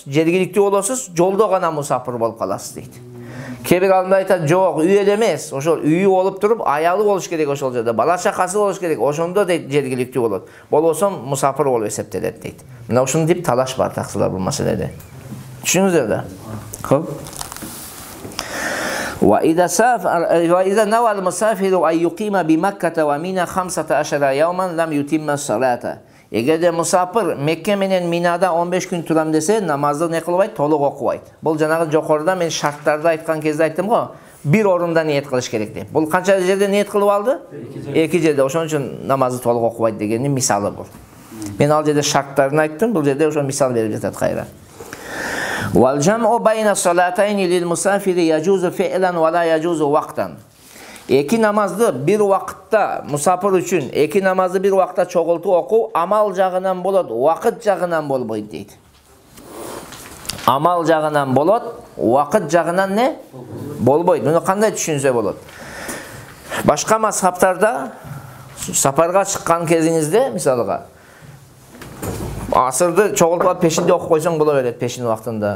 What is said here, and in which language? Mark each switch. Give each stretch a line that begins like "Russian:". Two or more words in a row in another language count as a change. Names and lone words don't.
Kyrgyz: Жергиликтүү болосуз, жолдо гана мусафир болуп каласыз дейт. Кээ бир алымдар айтат, жок, үй эле эмес, ошол үйү болуп туруп, аялы болуш керек ошол жерде, бала чакасы болуш керек, ошондо дейт жергиликтүү болот. Болбосо мусафир болуп эсептелет дейт. Мына ушуну деп талаш бар таксылар бул маселеде. Түшүнүңүздөр да. Хоп.
Arabic: وإذا نوى المسافر أن يقيم بمكة ومنى 15 يوما لم يتم الصلاة.
Kyrgyz: Эгерде мусафир Мекке менен Минада 15 күн турам десе, намазды не кылбайт, толук окубайт. Бул жанагы жокоруда мен шарттарды айткан кезде айттым го, бир орунда ниет кылыш керек деп. Бул канча жерде ниет кылып алды? Эки жерде. Ошон үчүн намазды толук окубайт дегенин мисалы бул. Мен ал жерде шарттарын айттым, бул жерде ошо мисал берип жатат кайра.
Arabic: والجمع بين الصلاتين للمسافر يجوز فعلا ولا يجوز وقتا.
Kyrgyz: Эки намазды бир вакытта мусафир үчүн эки намазды бир вакытта чогултуп окуу амал жагынан болот, вакыт жагынан болбойт дейт. Амал жагынан болот, вакыт жагынан не? Болбойт. Муну кандай түшүнсө болот? Башка мазхабтарда сапарга чыккан кезиңизде, мисалга, асырды чогултуп пешинде окуп койсоң боло берет пешин убактында.